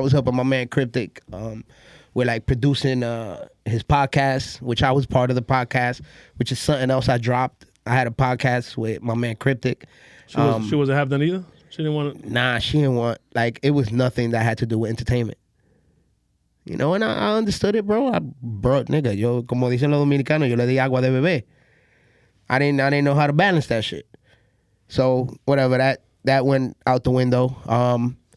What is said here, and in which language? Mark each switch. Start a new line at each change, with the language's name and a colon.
English: I was helping my man Cryptic with producing his podcast, which I was part of the podcast, which is something else I dropped. I had a podcast with my man Cryptic. She wasn't have that either? She didn't want to? Nah, she didn't want, it was nothing that had to do with entertainment. And I understood it, bro.
Spanish: Nigga, yo, como dicen los dominicanos, yo le di agua de bebé.
English: I didn't know how to balance that shit. So, whatever, that went out the window.